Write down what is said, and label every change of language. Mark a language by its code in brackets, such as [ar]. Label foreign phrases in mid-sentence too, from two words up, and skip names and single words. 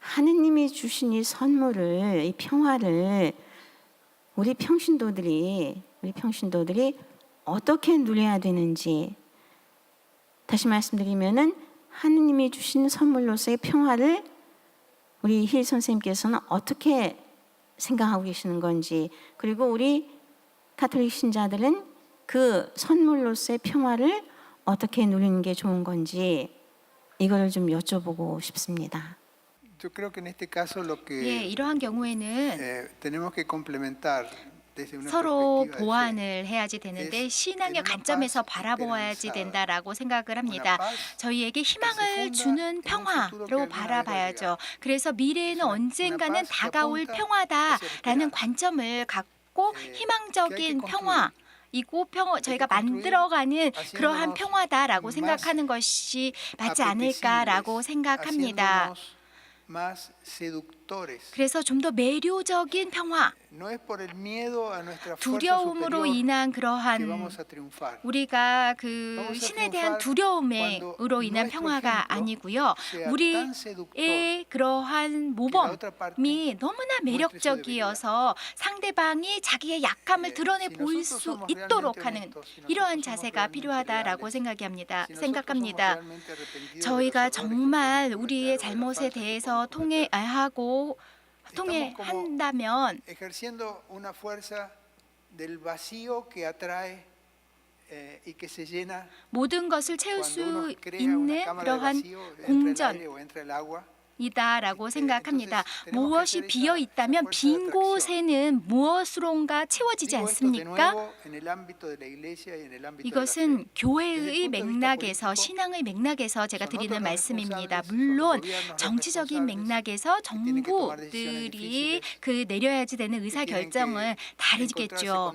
[ko] 하느님이 주신 이 선물을, 이 평화를 우리 평신도들이 어떻게 누려야 되는지, 다시 말씀드리면은 하느님이 주신 선물로서의 평화를 우리 힐 선생님께서는 어떻게 생각하고 계시는 건지, 그리고 우리 가톨릭 신자들은 그 선물로서의 평화를 어떻게 누리는 게 좋은 건지 이걸 좀 여쭤보고 싶습니다. [es] Yo creo que en este caso lo que [ko] 예, 이러한 경우에는 [es] tenemos que complementar desde una [ko] 서로 [es] perspectiva de fe. [ko] 보완을 해야지 되는데 신앙의 관점에서 바라보아야지 된다라고 생각을 합니다. 저희에게 희망을 주는 평화로 바라봐야죠. 그래서 미래에는 언젠가는 다가올 평화다라는 관점을 갖고 희망적인 평화 이고 저희가 만들어가는 그러한 평화다라고 생각하는 것이 맞지 않을까라고 생각합니다. [es] Más seductores. [ko] 그래서 좀 더 매료적인 평화, [es] No es por el miedo a nuestra fuerza [ko] 두려움으로 [es] superior [ko] 인한 [es] que [ko] 그러한 [es] vamos a triunfar. [ko] 우리가 그 신에 대한 두려움으로 인한 평화가 아니고요. 우리의 그러한 모범이 너무나 매력적이어서 상대방이 자기의 약함을 드러내 보일 수 있도록 하는 이러한 자세가 필요하다라고 생각합니다. 저희가 정말 우리의 잘못에 대해서 통회한다면 [es] Ejerciendo una fuerza del vacío que atrae y que se llena [ko] 모든 것을 채울 [es] cuando uno [ko] 수 [es] crea una [ko] 있는 [es] cámara de [ko] 그러한 [es] vacío entre el [ko] 공전 [es] aire o entre el agua. [ko] 이다라고 생각합니다. 무엇이 비어 있다면 빈 곳에는 무엇으로인가 채워지지 않습니까? 이것은 교회의 맥락에서 신앙의 맥락에서 제가 드리는 말씀입니다. 물론 정치적인 맥락에서 정부들이 그 내려야지 되는 의사 결정은 다르겠죠.